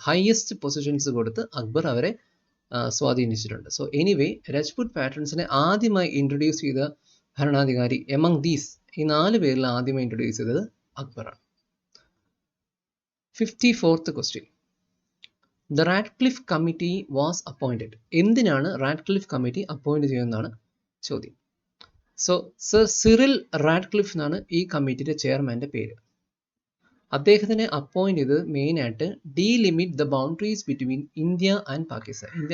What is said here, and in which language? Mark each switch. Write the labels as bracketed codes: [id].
[ml] Highest positions കൊടുത്ത് അക്ബർ അവരെ സ്വാധീനിച്ചിട്ടുണ്ട്. സോ എനിവേ രജ്പുട്ട് പാട്രൺസിനെ ആദ്യമായി ഇൻട്രൊഡ്യൂസ് ചെയ്ത ഭരണാധികാരി എമംഗ് ദീസ്, ഈ 4 പേരിൽ ആദ്യമായി ഇൻട്രൊഡ്യൂസ് ചെയ്തത് അക്ബറാണ്. [en] 54th question. The Radcliffe Committee was appointed. [ml] എന്തിനാണ് റാഡ്ക്ലിഫ് കമ്മിറ്റി അപ്പോയിന്റ് ചെയ്യുന്നതാണ് ചോദ്യം. സോ സർ സിറിൽ റാഡ്ക്ലിഫ് എന്നാണ് ഈ കമ്മിറ്റിയുടെ ചെയർമാൻ്റെ പേര്. അദ്ദേഹത്തിനെ അപ്പോയിന്റ് ചെയ്തത് മെയിനായിട്ട് [en] Delimit the boundaries between India and Pakistan.